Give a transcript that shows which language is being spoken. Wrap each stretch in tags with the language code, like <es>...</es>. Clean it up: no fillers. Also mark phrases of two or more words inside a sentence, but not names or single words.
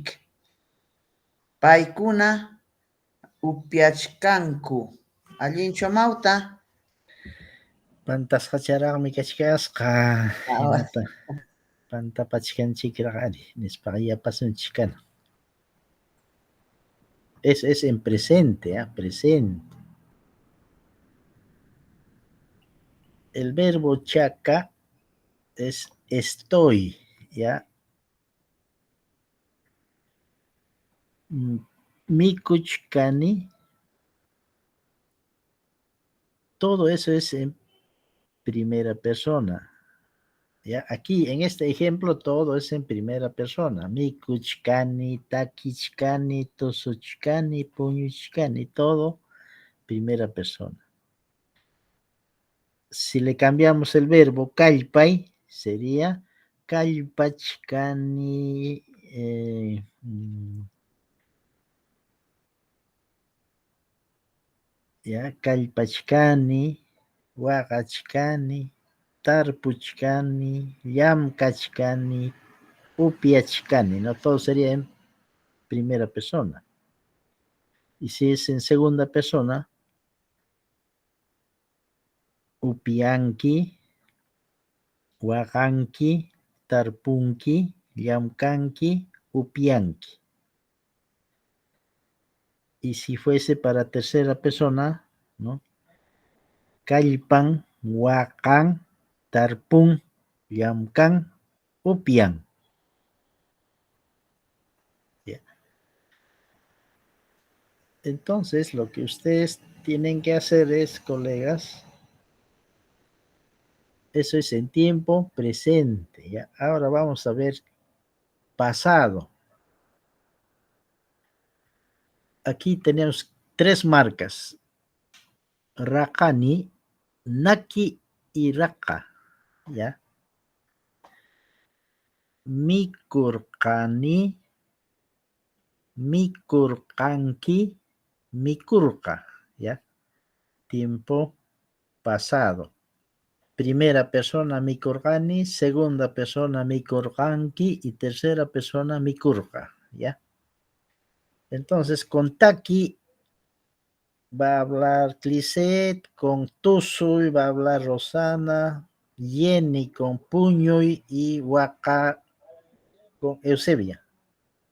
<qu>Paykuna upiachkanku. Allinchu amawta. Pantasqacharaqmi kachkasqa. Hinata pantapachkanchikraq nispaqa yapasunchik kana.</qu> <es>Es en presente, presente. El verbo chaka es estoy, ¿ya? Mikuchkani. Todo eso es en primera persona. ¿Ya? Aquí, en este ejemplo, todo es en primera persona.</es> <qu>Mikuchkani, takichkani, tosuchkani, puñuchkani,</qu> <es>todo primera persona. Si le cambiamos el verbo kallpay, sería kallpachkani, ya,</es> <qu>kallpachkani, waqachkani, tarpuchkani, llamkachkani, upiachkani,</qu> <es>¿no? Todo sería en primera persona. Y si es en segunda persona,</es> <qu>upianki, waqanki, tarpunki, llamkanki, upianki.</qu> <es>Y si fuese para tercera persona, ¿no?</es> <qu>Kallpan, waqan, tarpun, llamkan, upian.</qu> <es>Yeah. Entonces, lo que ustedes tienen que hacer es, colegas, eso es en tiempo presente. ¿Ya? Ahora vamos a ver pasado. Aquí tenemos 3 marcas. Rakani, Naki y Raka. ¿Ya?</es> <qu>Mikurkani, Mikurkanki, Mikurka.</qu> <es>¿Ya? Tiempo pasado. Primera persona Mikurkani, segunda persona Mikurkanki y tercera persona Mikurka. ¿Ya? Entonces, con Taki va a hablar Cliset, con Tusuy va a hablar Rosana, Jenny con Puñuy y Waka con Eusebia.</es>